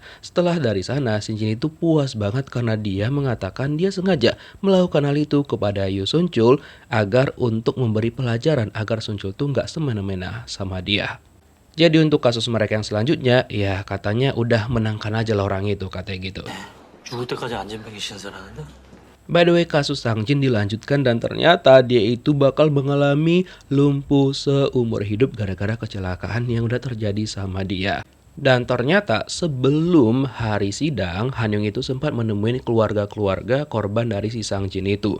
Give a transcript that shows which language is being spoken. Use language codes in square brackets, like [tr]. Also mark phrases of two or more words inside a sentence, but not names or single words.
[id] Setelah dari sana Shin Jin itu puas banget karena dia mengatakan dia sengaja melakukan hal itu kepada Yu Sun Chul agar untuk memberi pelajaran agar Sun Chul tuh nggak semena-mena sama dia. Jadi untuk kasus mereka yang selanjutnya, ya katanya udah menangkan aja lah orang itu, katanya gitu. [ko] 죽을 때까지 안전병이 신세라는데? [en] By the way, [id] kasus Sang Jin dilanjutkan dan ternyata dia itu bakal mengalami lumpuh seumur hidup gara-gara kecelakaan yang udah terjadi sama dia. Dan ternyata sebelum hari sidang, Hanyong itu sempat menemui keluarga-keluarga korban dari si Sang Jin itu.